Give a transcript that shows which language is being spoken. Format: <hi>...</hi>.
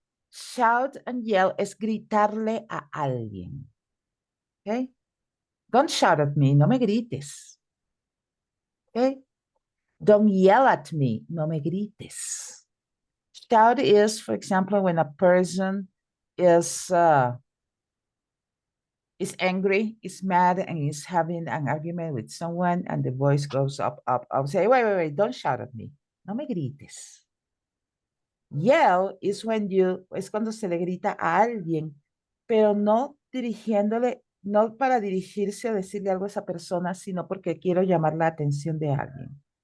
<en>Shout and yell</en> <es>es gritarle a alguien. Okay?</es> <en>Don't shout at me,</en> <es>no me grites.</es> <en>Okay? Don't yell at me,</en> <es>no me grites.</es> <en>Shout is, for example, when a person is angry, is mad, and is having an argument with someone, and the voice goes up, up, up. Say, wait, don't shout at me.</en> <es>No me grites.</es> <en>Yell is</en> <es>es cuando se le grita a alguien, pero no dirigiéndole, no para dirigirse a decirle algo a esa persona, sino porque quiero llamar la atención de alguien.</es>